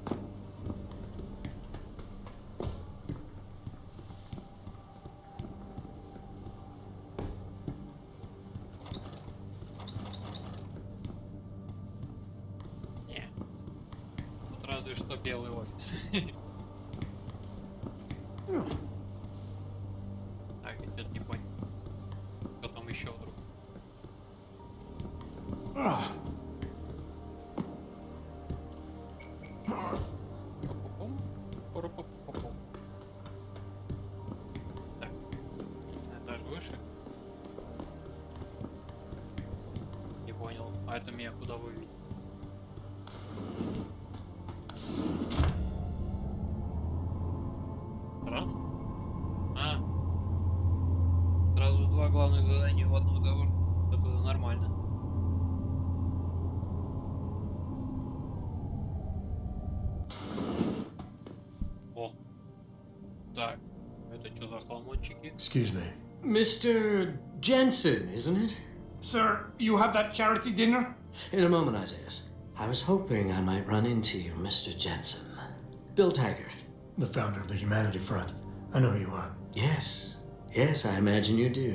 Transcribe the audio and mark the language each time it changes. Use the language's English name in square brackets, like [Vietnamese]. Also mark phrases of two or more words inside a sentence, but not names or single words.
[Russian] Не. Тут разве что белый офис. Так, я что-то не понял. Что там еще вдруг? Пу-пу-пум, пу-ру-пу-пу-пум. Так, этаж выше. Не понял. А это меня куда выведет? Странно. А. Сразу два главных задания в одном и того же. Это нормально. О. Так. Это что за хламончики? [English] Excuse me. Mr. Jensen, isn't it? Sir, you have that charity dinner? In a moment, Isaiah. I was hoping I might run into you, Mr. Jensen. Bill Taggart. The founder of the Humanity Front. I know who you are. Yes. Yes, I imagine you do.